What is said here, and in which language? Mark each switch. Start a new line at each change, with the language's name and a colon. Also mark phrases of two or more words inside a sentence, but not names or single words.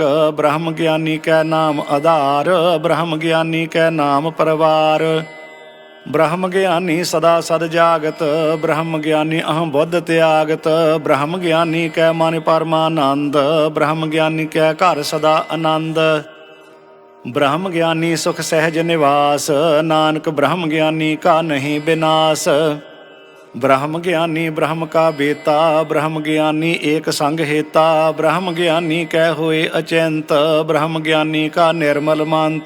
Punjabi: ਬ੍ਰਹਮ ਗਿਆਨੀ ਕੈ ਨਾਮ ਆਧਾਰ, ਬ੍ਰਹਮ ਗਿਆਨੀ ਕੈ ਨਾਮ ਪਰਵਾਰ। ਬ੍ਰਹਮ ਗਿਆਨੀ ਸਦਾ ਸਦ ਜਾਗਤ, ਬ੍ਰਹਮ ਗਿਆਨੀ ਅਹੰ ਬੁੱਧ ਤਿਆਗਤ। ਬ੍ਰਹਮ ਗਿਆਨੀ ਕੈ ਮਨ ਪਰਮਾਨੰਦ, ਬ੍ਰਹਮ ਗਿਆਨੀ ਕੈ ਘਰ ਸਦਾ ਆਨੰਦ। ਬ੍ਰਹਮ ਗਿਆਨੀ ਸੁਖ ਸਹਜ ਨਿਵਾਸ, ਨਾਨਕ ਬ੍ਰਹਮ ਗਿਆਨੀ ਕਾ ਨਹੀਂ ਵਿਨਾਸ਼। ਬ੍ਰਹਮ ਗਿਆਨੀ ਬ੍ਰਹਮ ਕਾ ਬੇਤਾ, ਬ੍ਰਹਮ ਗਿਆਨੀ ਏਕ ਸੰਗ ਹੇਤਾ। ਬ੍ਰਹਮ ਗਿਆਨੀ ਕਹ ਹੋਏ ਅਚਿੰਤ, ਬ੍ਰਹਮ ਗਿਆਨੀ ਕਾ ਨਿਰਮਲ ਮੰਤ।